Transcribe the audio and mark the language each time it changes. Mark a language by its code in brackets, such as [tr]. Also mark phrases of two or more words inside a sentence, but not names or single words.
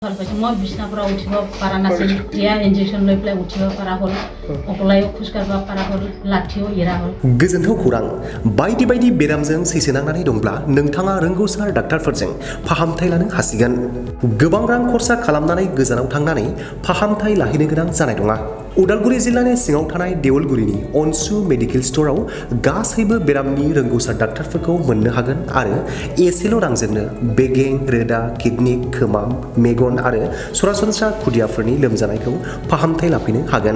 [as] ভাল পাইছোঁ। মই বিছনাৰ পৰা উঠিব পৰা নাছিলোঁ, এতিয়া ইনজেকশ্যন লৈ পেলাই উঠিব পৰা হ'ল, অকলেও খোজকাঢ়িব পৰা হ'ল, লাঠিও এৰা হ'ল। [brx] गोजोनथाव खौरां बायदि बायदि बेरामजों सैसोनांनानै दंब्ला नोंथाङा रोंगौसार डाक्टारफोरजों फाहामथाय लानो हासिगोन। गोबां रां खरसा खालामनानै गोजानाव थांनानै फाहामथाय लाहैनो गोनां जानाय नङा। उदालगुरि जिल्लानि सिङाव थानाय देवलगुरिनि ANSHU मेडिकेल स्ट'रआव गासैबो बेरामनि रोंगौसार डाक्टारफोरखौ मोननो हागोन आरो एसेल' रांजोंनो बेगें, रोदा, किडनि, खोमा, मेगन आरो सरासनस्रा खुदियाफोरनि लोमजानायखौ फाहामथाय लाफैनो हागोन।